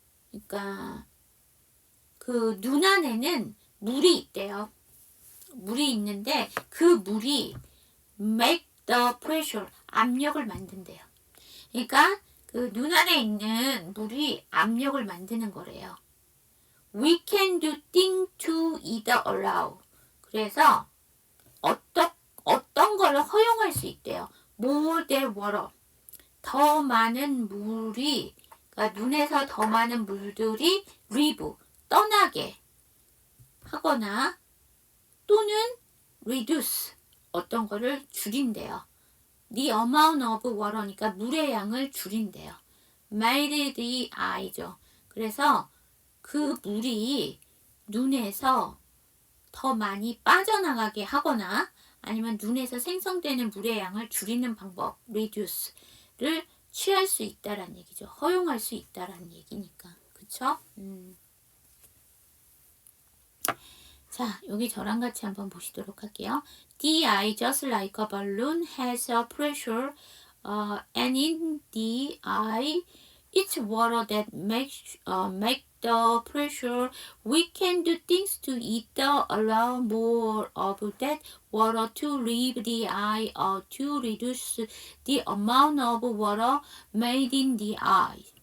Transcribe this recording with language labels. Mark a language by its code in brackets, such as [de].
[ko] 그러니까 그 눈 안에는 물이 있대요. 물이 있는데 그 물이 [en] make the pressure, [ko] 압력을 만든대요. 그러니까 그 눈 안에 있는 물이 압력을 만드는 거래요. [en] We can do things to either allow. [ko] 그래서 어떤 거를 허용할 수 있대요. [en] More than water. [ko] 더 많은 물이, 그러니까 눈에서 더 많은 물들이 leave, 떠나게 하거나 또는 reduce, 어떤 거를 줄인대요. [en] The amount of water [ko] 니까 물의 양을 줄인대요. [en] made the eye죠. [ko] 그래서 그 물이 눈에서 더 많이 빠져나가게 하거나 아니면 눈에서 생성되는 물의 양을 줄이는 방법, reduce를 취할 수 있다라는 얘기죠. 허용할 수 있다라는 얘기니까. 그쵸? 자, 여기 저랑 같이 한번 보시도록 할게요. [en] The eye, just like a balloon, has a pressure, and in the eye, it's water that make the pressure. We can do things to either allow more of that water to leave the eye or to reduce the amount of water made in the eye.